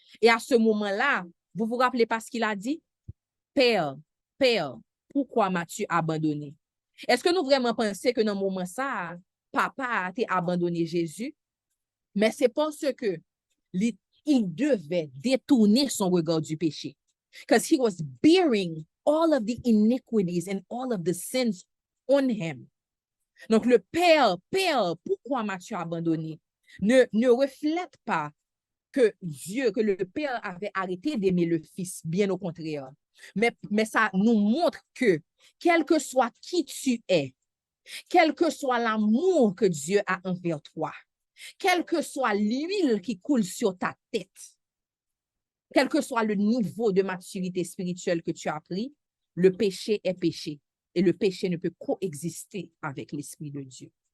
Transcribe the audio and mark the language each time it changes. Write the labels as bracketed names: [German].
[French] Et à ce moment-là, vous vous rappelez pas ce qu'il a dit? Père, Père, pourquoi m'as-tu abandonné? Est-ce que nous vraiment pensons que dans ce moment ça, papa a été abandonné Jésus? Mais c'est parce que il devait détourner son regard du péché. [English] Because he was bearing all of the iniquities and all of the sins on him. [French] Donc, le Père, pourquoi m'as-tu abandonné? Ne reflète pas que Dieu, que le Père avait arrêté d'aimer le Fils, bien au contraire. Mais ça nous montre que, quel que soit qui tu es, quel que soit l'amour que Dieu a envers toi, quelle que soit l'huile qui coule sur ta tête, quel que soit le niveau de maturité spirituelle que tu as pris, le péché est péché et le péché ne peut coexister avec l'Esprit de Dieu.